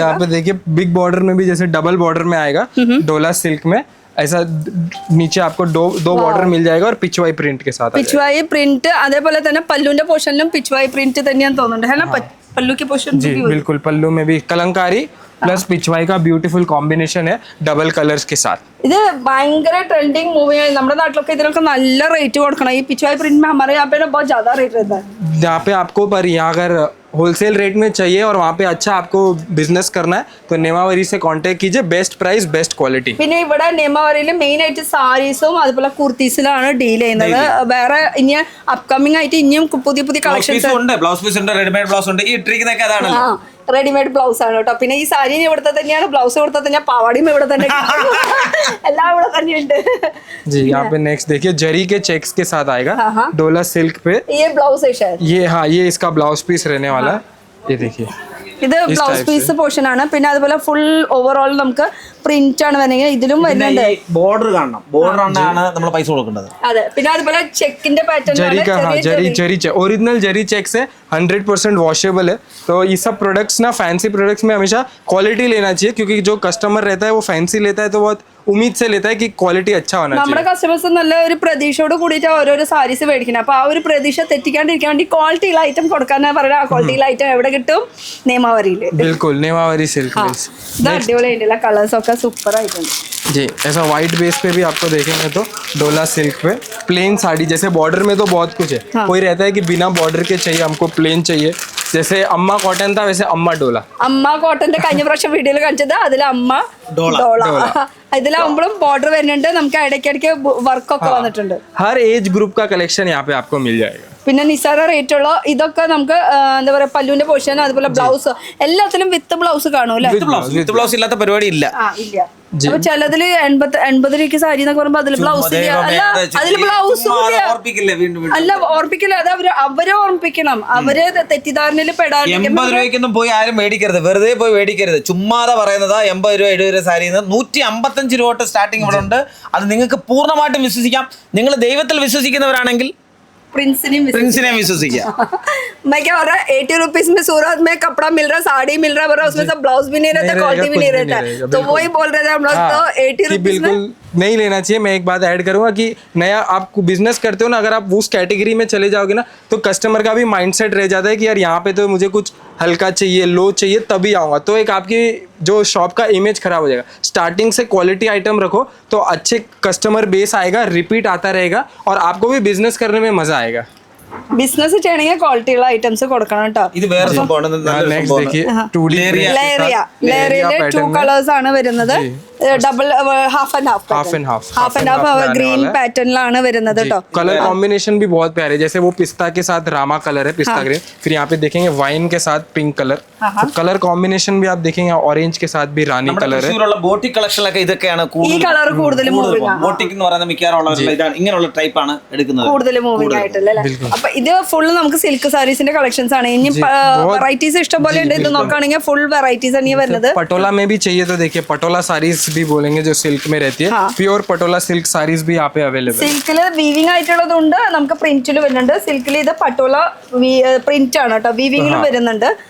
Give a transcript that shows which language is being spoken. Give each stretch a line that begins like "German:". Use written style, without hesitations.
Hindi: यहाँ पे देखिए बिग बॉर्डर में भी जैसे डबल बॉर्डर में आएगा. डोला सिल्क में ऐसा नीचे आपको दो बॉर्डर मिल जाएगा और पिछवाई प्रिंट के साथ.
Malayalam: പിച്ചുവായി പ്രിന്റ് അതേപോലെ തന്നെ പല്ലുവിന്റെ പോർഷനിലും പിച്ചുവായി പ്രിന്റ് തന്നെയാന്ന് തോന്നുന്നുണ്ട്.
Hindi: है ना? पल्लू के पोर्शन जी बिल्कुल. पल्लू में भी कलंकारी प्लस पिछवाई का ब्यूटीफुल कॉम्बिनेशन है डबल कलर्स के साथ.
Malayalam: ഇത് ഭയങ്കര ട്രെൻഡിങ് മൂവിയാണ്. നമ്മുടെ നാട്ടിലൊക്കെ ഇതിനൊക്കെ നല്ല റേറ്റ് കൊടുക്കണം. ഈ പിച്ചുവായി
Hindi: प्रिंट में हमारे यहाँ पे ना बहुत ज्यादा रेट रहता है. यहाँ पे आपको पर यहाँ अगर होलसेल रेट में चाहिए और वहाँ पे अच्छा आपको बिजनेस करना है तो नेमावरी से कांटेक्ट कीजिए. Best price best quality.
Malayalam: പിന്നെ ഇവിടെ നിയമവരിയിൽ മെയിൻ ആയിട്ട് സാരീസും അതുപോലെ കുർത്തീസിലാണ് ഡീൽ ചെയ്യുന്നത്. വേറെ ഇനി അപ്കമിങ് ആയിട്ട് ഇനിയും പുതിയ പുതിയ കളക്ഷൻസ് ഉണ്ട്. ബ്ലൗസ് പീസ് ഉണ്ട്, റെഡിമെയ്ഡ് ബ്ലൗസ് ഉണ്ട്. ഈ ഇട്ടിരിക്കുന്നൊക്കെ അതാണല്ലോ. റെഡിമെയ്ഡ് ബ്ലൗസ് ആണ് കേട്ടോ. പിന്നെ ഈ സാരി ഇവിടുത്തെ തന്നെയാണ്, ബ്ലൗസ് ഇവിടുത്തെ തന്നെയാണ്, പാവാടിയും ഇവിടെ തന്നെ, എല്ലാം ഇവിടെ തന്നെയുണ്ട്.
Hindi: जी यहाँ पे नेक्स्ट देखिए जरी के चेक्स के साथ आएगा. डोला सिल्क पे ये ब्लाउज है शायद. ये हाँ ये इसका ब्लाउज पीस रहने वाला है. ये देखिए
Malayalam: ഇത് ബ്ലൗസ് പീസ് പോർഷൻ ആണ്. പിന്നെ അതുപോലെ ഫുൾ ഓവറോൾ നമുക്ക് പ്രിന്റ് ആണ് വരുന്നത്. ഇതിലും വരുന്നുണ്ട്. ബോർഡർ കാണണം. ബോർഡർ ആണ് നമ്മൾ പൈസ കൊടുക്കേണ്ടത്. അതെ. പിന്നെ അതുപോലെ ചെക്കിന്റെ പാറ്റേൺ
Hindi: जरी का हाँ जरी ओरिजिनल जरी चेक से 100% वॉशेबल है. तो ये सब प्रोडक्ट्स ना फैंसी प्रोडक्ट्स में हमेशा क्वालिटी लेना चाहिए क्योंकि जो कस्टमर रहता है वो फैंसी लेता है तो बहुत उम्मीद से लेता है कि क्वालिटी अच्छा होना
Malayalam: നമ്മുടെ
Hindi: चाहिए।
Malayalam: കസ്റ്റമേഴ്സ് നല്ല ഒരു പ്രതീക്ഷയോട് കൂടിയിട്ട് ഓരോരോ സാരീസ് മേടിക്കുന്നത്. അപ്പൊ ആ ഒരു പ്രതീക്ഷ തെറ്റിക്കാണ്ടിരിക്കാൻ വേണ്ടി ക്വാളിറ്റിയുള്ള ഐറ്റം കൊടുക്കാനാ പറയുക. ആ ക്വാളിറ്റിയുള്ള ഐറ്റം എവിടെ കിട്ടും? നിയമാവരിയില്.
Hindi: बिल्कुल नेमावरी सिल्क ആ, बेस।
Malayalam: ഇത് അടിപൊളിയായിട്ടുള്ള കളേഴ്സ് ഒക്കെ സൂപ്പർ ആയിട്ടുണ്ട്.
Hindi: जी ऐसा वाइट बेस पे भी आपको देखेंगे तो डोला सिल्क पे प्लेन साड़ी, जैसे बॉर्डर में तो बहुत कुछ है, कोई रहता है कि बिना बॉर्डर के चाहिए हमको प्लेन चाहिए, जैसे अम्मा कॉटन था वैसे अम्मा डोला।
Malayalam: അമ്മ കോട്ടന്റെ കഴിഞ്ഞ പ്രാവശ്യം വീഡിയോയിൽ കാണിച്ചത് അതിൽ അമ്മ ഡോള. ഇതിലാവുമ്പോഴും ബോർഡർ വരുന്നുണ്ട്, നമുക്ക് ഇടയ്ക്കിടയ്ക്ക് വർക്കൊക്കെ വന്നിട്ടുണ്ട്.
Hindi: हर एज ग्रुप का कलेक्शन यहाँ पे आपको मिल जाएगा।
Malayalam: പിന്നെ നിസാര റേറ്റ് ഉള്ള ഇതൊക്കെ നമുക്ക് എന്താ പറയാ പല്ലുവിന്റെ പോർഷൻ അതുപോലെ ബ്ലൗസ് എല്ലാത്തിലും വിത്ത് ബ്ലൗസ് കാണും അല്ലേ? വിത്ത് ബ്ലൗസ് ഇല്ലാത്ത പരിപാടി ഇല്ല. ആ ഇല്ല. അപ്പൊ ചിലതില് 80 രൂപയ്ക്ക് സാരി എന്നൊക്കെ പറയുമ്പോ അതിൽ ബ്ലൗസ് ഇല്ല. അല്ല അതിൽ ബ്ലൗസും അല്ല ഓർപ്പിക്കില്ല. അത് അവരെ ഓർമ്മിപ്പിക്കണം. അവര് തെറ്റിദ്ധാരണയിൽ പെടാണ്ടിരിക്കും. 80 രൂപയ്ക്കൊന്നും പോയി ആരും മേടിക്കരുത്, വെറുതെ പോയി മേടിക്കരുത്. ചുമ്മാതെ പറയുന്നത് 80 രൂപ 70 രൂപ സാരി 155 രൂപ തൊട്ട് സ്റ്റാർട്ടിങ് ഇവിടെ ഉണ്ട്. അത് നിങ്ങൾക്ക് പൂർണ്ണമായിട്ടും വിശ്വസിക്കാം. നിങ്ങൾ ദൈവത്തിൽ വിശ്വസിക്കുന്നവരാണെങ്കിൽ प्रिंसिने विश्वसिया।
Hindi: मैं क्या हो रहा है 80 रुपीज में सूरत में कपड़ा मिल रहा है, साड़ी मिल रहा है, बोल रहा उसमें सब ब्लाउज भी नहीं रहता, क्वालिटी भी नहीं रहता है. तो वही बोल रहे थे हम लोग तो 80 रुपीज में नहीं लेना चाहिए। मैं एक बात ऐड करूंगा कि नया आप बिजनेस करते हो ना, अगर आप उस कैटेगरी में चले जाओगे ना तो कस्टमर का भी माइंडसेट रह जाता है कि यार यहाँ पे तो मुझे कुछ हल्का चाहिए, लो चाहिए तभी आऊँगा, तो एक आपकी जो शॉप का इमेज खराब हो जाएगा। स्टार्टिंग से क्वालिटी आइटम रखो तो अच्छे कस्टमर बेस आएगा, रिपीट आता रहेगा और आपको भी बिजनेस करने में मजा आएगा।
Malayalam: ബിസിനസ് ചെയ്യണമെങ്കിൽ ക്വാളിറ്റിയുള്ള ഐറ്റംസ് കൊടുക്കണം കേട്ടോ. ഇത് വേറെ സംഭവമാണ്.
Hindi: नेक्स्ट देखिए 2D
Malayalam: ലേറിയയിലെ 2 കളേഴ്സ് ആണ് വരുന്നത്. Double half and half green പാറ്റേണിലാണ് വരുന്നത് കേട്ടോ.
Hindi: कलर कॉम्बिनेशन भी बहुत प्यारे, जैसे वो पिस्ता के साथ रामा कलर है, पिस्ता ग्रीन, फिर यहाँ पे देखेंगे वाइन के साथ पिंक कलर, कलर कॉम्बिनेशन भी आप देखेंगे ऑरेंज के साथ भी रानी कलर है।
Malayalam: തൃശ്ശൂരുള്ള ബോട്ടിക് കളക്ഷനിലൊക്കെ ഇതൊക്കെയാണ് ഈ കളർ കൂടുതൽ മൂവിംഗ് ആണ്. ബോട്ടിക് എന്ന് പറയുന്ന മിക്കവാറുള്ള ഇതാണ്, ഇങ്ങനെയുള്ള ടൈപ്പ് ആണ് എടുക്കുന്നത് കൂടുതൽ മൂവിംഗ് ആയിട്ടല്ലേ. അപ്പൊ ഇത് ഫുൾ നമുക്ക് സിൽക്ക് സാരീസിന്റെ കളക്ഷൻസ് ആണ്. ഇനി വെറൈറ്റീസ് ഇഷ്ടം പോലെ ഉണ്ട്. ഇത് നോക്കുകയാണെങ്കിൽ ഫുൾ വെറൈറ്റീസ് ആണ് ഈ വരുന്നത്.
Hindi: पटोला में भी चाहिए तो देखिए पटोला साड़ीज भी बोलेंगे जो सिल्क में रहती है, प्योर पटोला सिल्क साड़ीज भी यहाँ पे अवेलेबल है।
Malayalam: സിൽക്കില് വീവിംഗ് ആയിട്ടുള്ളതുണ്ട്, നമുക്ക് പ്രിന്റിൽ വരുന്നുണ്ട്. സിൽക്കിൽ ഇത് പട്ടോല പ്രിന്റ് ആണ് കേട്ടോ, വീവിംഗിലും വരുന്നുണ്ട്.